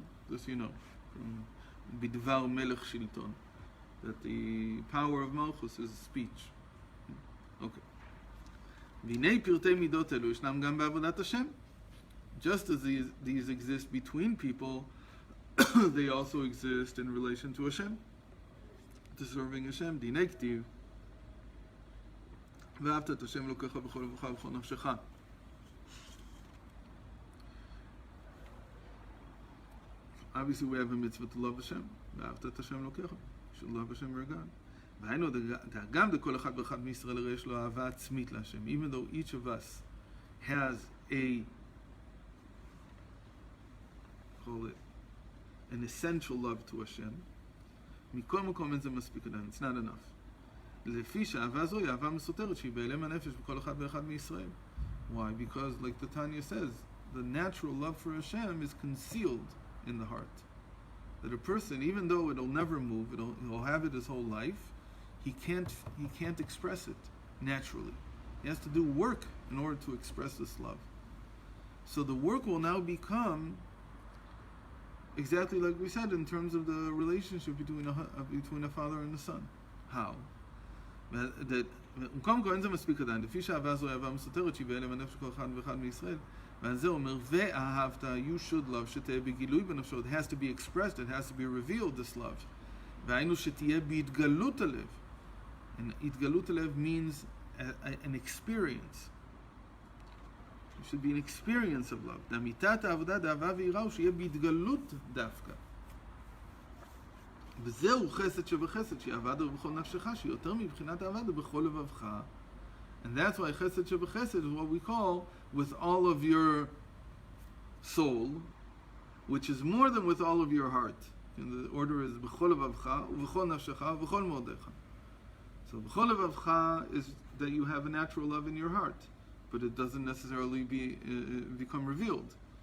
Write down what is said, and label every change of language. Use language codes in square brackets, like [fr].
[en] This you know from bidvar melech shilton, that the power of malchus is speech. Okay. [he] V'nei pirtei midot elu yishnam gam ba'avodat Hashem. [en] Just as these exist between people, they also exist in relation to Hashem, to serving Hashem. [he] Dinei ktiv ואהבת את השם אלוקיך בכל לבבך ובכל נפשך. [en] Obviously we have a mitzvah to love Hashem. [he] ואהבת את השם אלוקיך. [en] You should love Hashem your God. [he] והיינו גם לכל אחד ואחד מישראל הרי יש לו אהבה עצמית להשם. [en] Even though each of us has an essential love to Hashem, [he] מכל מקום אין זה מספיק עדיין. [en] It's not enough. [he] לפי שהאהבה זו היא אהבה מסותרת שהיא בהלם הנפש בכל אחד ואחד מישראל. [en] Why? Because like the Tanya says, the natural love for Hashem is concealed in the heart. That a person, even though it'll never move, he'll have it his whole life, he can't express it naturally. He has to do work in order to express this love. So the work will now become exactly like we said in terms of the relationship between a father and a son. How? [he] That במקום כה אין זה מספיק עדיין, לפי שהאהבה זו אהבה מסותרת שהיא בהלם הנפש כל אחד ואחד מישראל, ועל זה אומר, ואהבת, [en] you should love, [he] שתהיה בגילוי בנפשו, [en] it has to be expressed, it has to be revealed, this love. [he] והיינו שתהיה בהתגלות הלב. [en] And התגלות הלב means an experience. It should be an experience of love. [he] דאמיתת העבודה, דאהבה ויראה, הוא שיהיה בהתגלות דווקא. וזהו חסד שבחסד, שיעבד בכל נפשך, שיותר מבחינת העבד בכל לבבך. [en] And that's why chesed shebachesed is what we call with all of your soul, which is more than with all of your heart. And the order is [he] b'chol levavcha, u'b'chol nafshecha, u'b'chol modecha. [en] So b'chol levavcha is that you have a natural love in your heart, but it doesn't necessarily become revealed.